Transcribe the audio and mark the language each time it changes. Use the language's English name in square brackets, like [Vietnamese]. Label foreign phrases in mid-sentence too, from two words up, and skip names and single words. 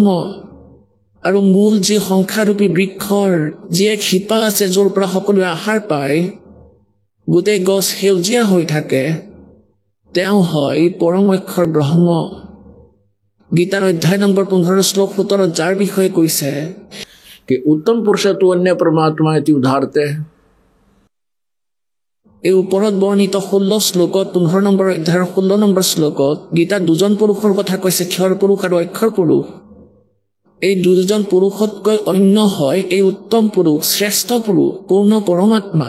[Assamese] আৰু মূল যি সংখ্যাৰূপী বৃক্ষৰ যি এক শিপা আছে, য'ৰ পৰা সকলোৱে আহাৰ পায়, গোটেই গছ সেউজীয়া হৈ থাকে, তেওঁ হয় পৰম অক্ষৰ ব্ৰহ্ম। গীতাৰ অধ্যায় নম্বৰ 15 শ্লোক 17 যাৰ বিষয়ে কৈছে [Sanskrit] कि उत्तम पुरुष तू अन्य परमात्मा इति उदाहरते। [Assamese] এই ওপৰত বৰ্ণিত 16 শ্লোকত 15 নম্বৰ অধ্যায়ৰ 16 নম্বৰ শ্লোকত গীতাত দুজন পুৰুষৰ কথা কৈছে, ক্ষৰ পুৰুষ আৰু অক্ষৰ পুৰুষ। এই দুজন পুৰুষতকৈ অন্য হয় এই উত্তম পুৰুষ, শ্ৰেষ্ঠ পুৰুষ, পূৰ্ণ পৰমাত্মা।